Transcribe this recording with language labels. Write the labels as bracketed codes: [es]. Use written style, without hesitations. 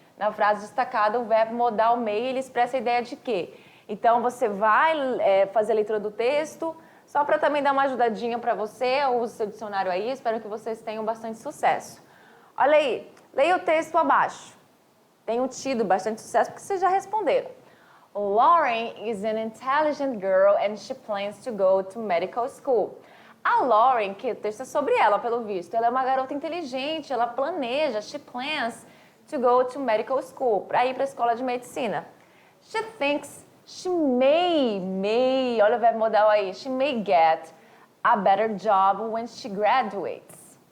[pt] na frase destacada, o verbo modal may, ele expressa a ideia de quê? Então, você vai fazer a leitura do texto, só para também dar uma ajudadinha para você, use seu dicionário aí, espero que vocês tenham bastante sucesso. Olha aí, leia o texto abaixo. Tenho tido bastante sucesso porque vocês já responderam. [en] Lauren is an intelligent girl and she plans to go to medical school. [pt] A Lauren, que o texto é sobre ela, pelo visto, ela é uma garota inteligente, ela planeja, [en] she plans to go to medical school, [pt] para ir para a escola de medicina. [en] She thinks she may, [pt] olha o verbo modal aí, [en] she may get a better job when she graduates.